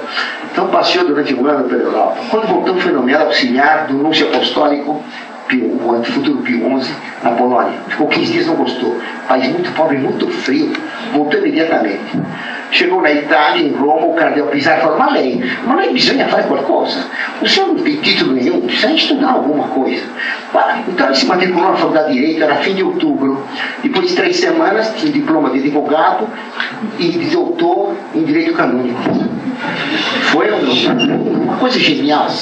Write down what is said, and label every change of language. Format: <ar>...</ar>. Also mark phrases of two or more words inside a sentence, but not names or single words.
<pt>Então passeou durante um ano pela Europa. Quando voltou, foi nomeado auxiliar do núncio apostólico, o futuro Pio XI, na Polônia. Ficou 15 dias, não gostou. País muito pobre, muito frio. Voltou imediatamente. Chegou na Itália, em Roma, o cardeal Pizarro falou: mas</pt> <it>lei, bisogna fare qualcosa.</it> <pt>O senhor não tem título nenhum, precisa estudar alguma coisa. Então ele se matriculou na faculdade de Direito, era fim de outubro. Depois de 3 semanas, tinha diploma de advogado e de doutor em Direito Canônico. Foi uma coisa genial.</pt>